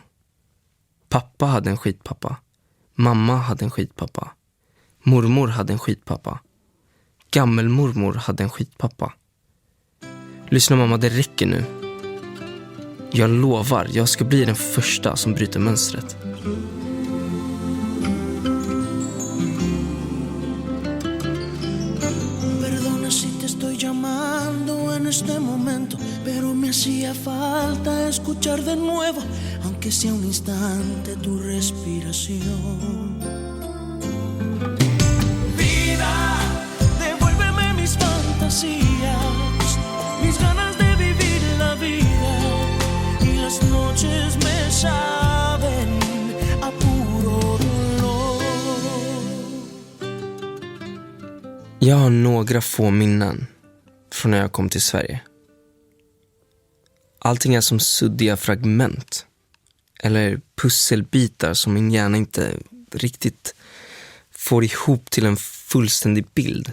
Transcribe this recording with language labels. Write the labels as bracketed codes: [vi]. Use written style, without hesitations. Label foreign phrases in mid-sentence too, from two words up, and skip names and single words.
[sv] Pappa hade en skitpappa. Mamma hade en skitpappa. Mormor hade en skitpappa. Gammelmormor hade en skitpappa. Lyssna mamma, det räcker nu. Jag lovar, jag ska bli den första som bryter mönstret. [es] Perdona si te estoy llamando en este momento, pero me hacía falta escuchar de nuevo, aunque sea un instante, tu respiración. Vida, devuélveme mis fantasías, mis ganas de vivir la vida, y las noches me saben a puro dolor. [sv] Jag har några få minnen från när jag kom till Sverige. Allting är som suddiga fragment eller pusselbitar som min hjärna inte riktigt får ihop till en fullständig bild.